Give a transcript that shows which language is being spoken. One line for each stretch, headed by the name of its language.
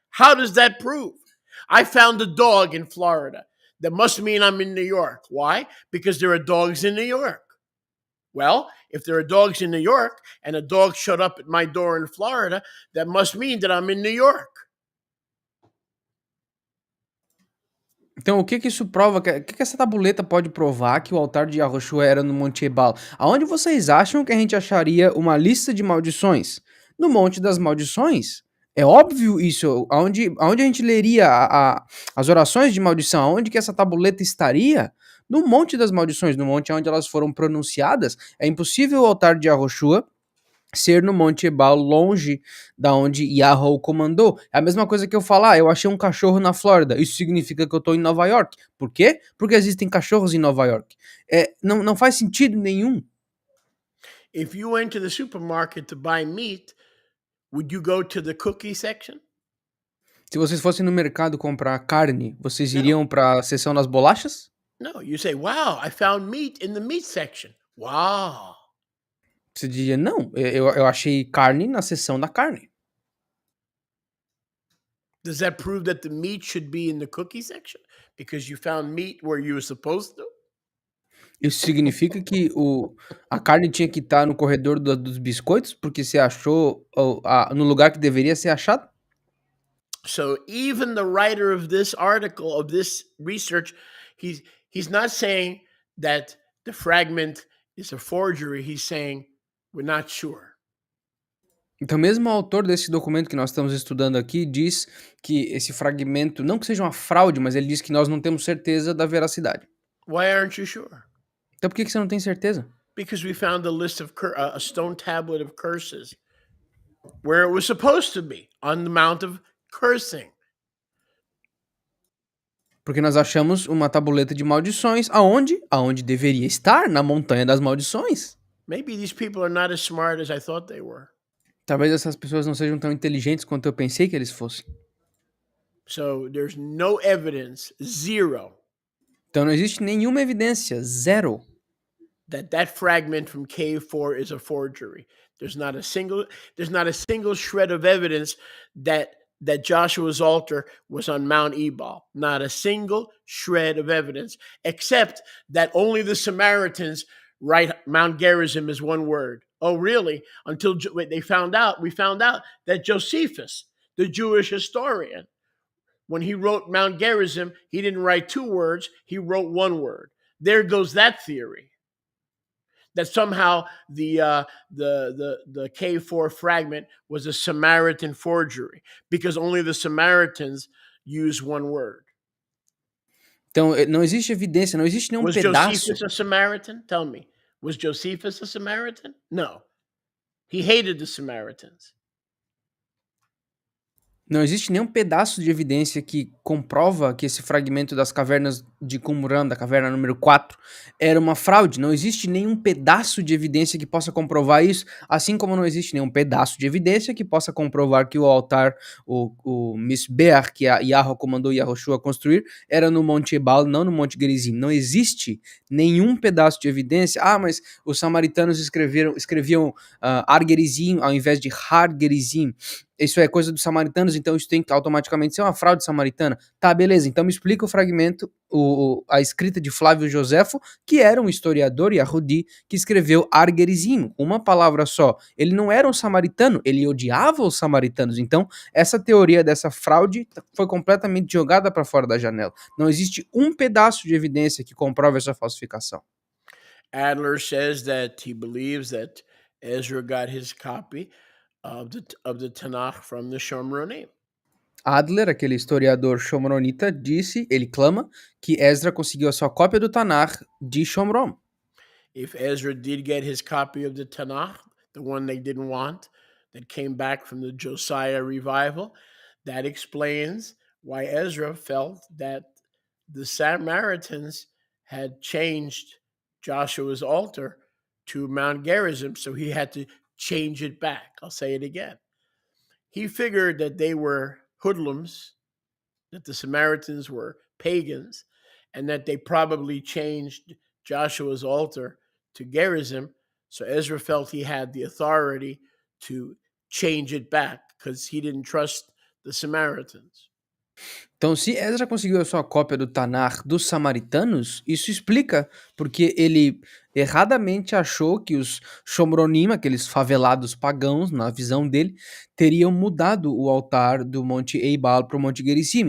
English: How does that prove? I found a dog in Florida. That must mean I'm in New York. Why? Because there are dogs in New York. Well, if there are dogs in New York and a dog showed up at my door in Florida, that must mean that I'm in New York.
Portuguese: Então, o que que isso prova? Que essa tabuleta pode provar que o altar de Yahushua era no Monte Ebal? Aonde vocês acham que a gente acharia uma lista de maldições? No Monte das Maldições. É óbvio isso. Aonde a gente leria as orações de maldição? Aonde que essa tabuleta estaria? No Monte das Maldições, no monte onde elas foram pronunciadas. É impossível o altar de Yahushua ser no Monte Ebal, longe da onde Yahweh o comandou. É a mesma coisa que eu falar, eu achei um cachorro na Flórida, isso significa que eu estou em Nova York. Por quê? Porque existem cachorros em Nova York. Não faz sentido nenhum.
English: If you went to the supermarket to buy meat, would you go to the cookie section?
Portuguese: Se vocês fossem no mercado comprar carne, vocês Não. iriam para a seção das bolachas?
English: No, you say, wow, I found meat in the meat section. Wow.
Portuguese: Você diria, não, eu achei carne na seção da carne.
English: Does that prove that the meat should be in the cookie section? Because you found meat where you were supposed to?
Portuguese: Isso significa que a carne tinha que estar no corredor dos biscoitos, porque você achou no lugar que deveria ser achado?
English: So even the writer of this article, of this research, he's not saying that the fragment is a forgery. He's saying we're not sure.
Portuguese: Então, mesmo o autor desse documento que nós estamos estudando aqui diz que esse fragmento, não que seja uma fraude, mas ele diz que nós não temos certeza da veracidade.
English: Why aren't you sure?
Portuguese: Então, por que você não tem certeza?
English: Because we found a list of a stone tablet of curses where it was supposed to be, on the Mount of Cursing.
Portuguese: Porque nós achamos uma tabuleta de maldições, aonde? Aonde deveria estar, na montanha das maldições.
English: Maybe these people are not as smart as I thought they were.
Portuguese: Talvez essas pessoas não sejam tão inteligentes quanto eu pensei que eles fossem.
English: So there's no evidence, zero,
Portuguese: Então não existe nenhuma evidência, zero,
English: that fragment from cave 4 is a forgery. There's not a single shred of evidence that Joshua's altar was on Mount Ebal. Not a single shred of evidence, except that only the Samaritans write Mount Gerizim as one word. Oh, really? Until we found out that Josephus, the Jewish historian, when he wrote Mount Gerizim, he didn't write two words, he wrote one word. There goes that theory. That somehow the K4 fragment was a Samaritan forgery because only the Samaritans use one word.
Portuguese: Então não existe evidência, não existe nenhum
English: Was
Portuguese: pedaço.
English: Josephus a Samaritan? Tell me. Was Josephus a Samaritan? No. He hated the Samaritans.
Portuguese: Não existe nenhum pedaço de evidência que comprova que esse fragmento das cavernas de Qumran, da caverna número 4, era uma fraude. Não existe nenhum pedaço de evidência que possa comprovar isso, assim como não existe nenhum pedaço de evidência que possa comprovar que o altar, o Misbeach, que a Yahweh comandou Yahushua construir, era no Monte Ebal, não no Monte Gerizim. Não existe nenhum pedaço de evidência. Ah, mas os samaritanos escreviam Ar Gerizim ao invés de Har Gerizim. Isso é coisa dos samaritanos, então isso tem que automaticamente ser uma fraude samaritana. Tá, beleza, então me explica o fragmento, a escrita de Flávio Joséfo, que era um historiador yahudi, que escreveu Ar Gerizim, uma palavra só. Ele não era um samaritano, ele odiava os samaritanos. Então, essa teoria dessa fraude foi completamente jogada para fora da janela. Não existe um pedaço de evidência que comprove essa falsificação.
English: Adler says that he believes that Ezra got his copy of the Tanakh from the Shomronim.
Portuguese: Adler, aquele historiador shomronita, ele clama que Ezra conseguiu a sua cópia do Tanakh de Shomron.
English: If Ezra did get his copy of the Tanakh, the one they didn't want, that came back from the Josiah revival, that explains why Ezra felt that the Samaritans had changed Joshua's altar to Mount Gerizim, so he had to change it back. I'll say it again. He figured that they were hoodlums, that the Samaritans were pagans, and that they probably changed Joshua's altar to Gerizim. So Ezra felt he had the authority to change it back because he didn't trust the Samaritans.
Portuguese: Então, se Ezra conseguiu a sua cópia do Tanakh dos samaritanos, isso explica porque ele erradamente achou que os Shomronim, aqueles favelados pagãos, na visão dele, teriam mudado o altar do Monte Eibal para o Monte Gerizim.